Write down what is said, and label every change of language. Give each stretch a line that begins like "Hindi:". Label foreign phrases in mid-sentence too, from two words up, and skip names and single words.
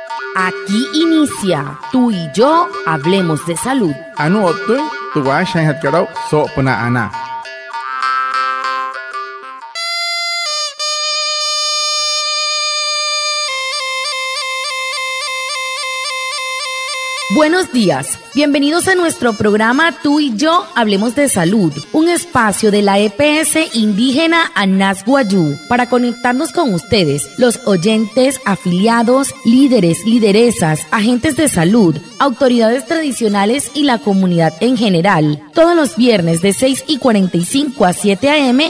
Spanish: Aquí inicia Tú y Yo Hablemos de Salud.
Wayuu: Anu otu, tu washan hat karau so puna ana.
Spanish: Buenos días, bienvenidos a nuestro programa Tú y Yo Hablemos de Salud, un espacio de la EPS indígena Anas Wayuu para conectarnos con ustedes, los oyentes, afiliados, líderes, lideresas, agentes de salud, autoridades tradicionales y la comunidad en general, todos los viernes de 6:45 a 7 a.m.